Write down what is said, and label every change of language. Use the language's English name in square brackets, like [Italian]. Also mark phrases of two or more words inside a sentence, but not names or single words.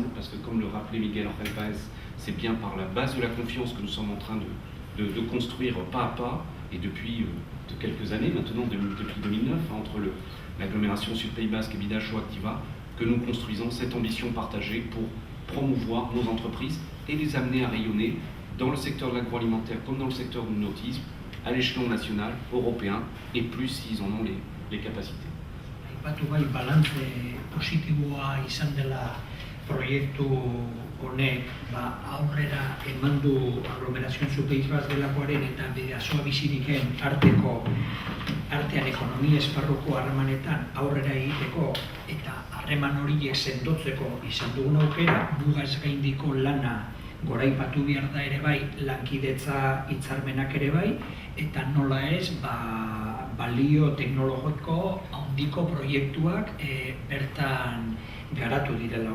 [French] parce que comme le rappelait Miguel Ángel Páez, c'est bien par la base de la confiance que nous sommes en train de construire pas à pas, et depuis de quelques années maintenant, depuis 2009, entre l'agglomération Sud-Pays Basque et Bidachoa Activa, que nous construisons cette ambition partagée pour promouvoir nos entreprises et les amener à rayonner dans le secteur de l'agroalimentaire comme dans le secteur du nautisme, à l'échelon national, européen, et plus s'ils en ont les capacités. [Basque] Aipatu bai balantze positiboa izan dela proiektu honek aurrera eman du aglomerazioen Sud-Pays Basque delakoaren eta Bidasoa biziriken artean ekonomia esparruko harremanetan aurrera egiteko eta harreman horiek sendotzeko izan dugun aukera, mugaz gaindiko lana goraipatu behar da ere bai, lankidetza hitzarmenak ere bai, eta nola ez balio teknologiko handiko proiektuak bertan garatu direla.